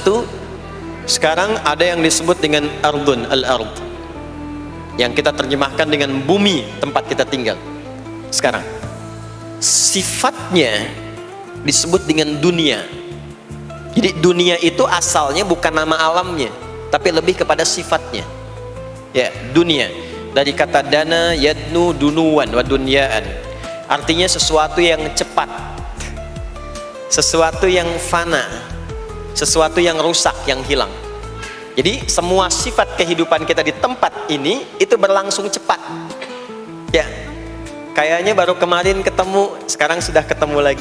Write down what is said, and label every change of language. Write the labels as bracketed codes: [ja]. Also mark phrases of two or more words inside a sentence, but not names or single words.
[id] 1, Sekarang ada yang disebut dengan [ar] أرض، الأرض, [id] yang kita terjemahkan dengan bumi tempat kita tinggal. Sekarang sifatnya disebut dengan dunia. Jadi dunia itu asalnya bukan nama alamnya, tapi lebih kepada sifatnya. Ya, dunia dari kata [ar] دنا يدنو دنوا ودنيا, [id] artinya sesuatu yang cepat, sesuatu yang fana, sesuatu yang rusak, yang hilang. Jadi semua sifat kehidupan kita di tempat ini itu berlangsung cepat. Ya, kayaknya baru kemarin ketemu, sekarang sudah ketemu lagi.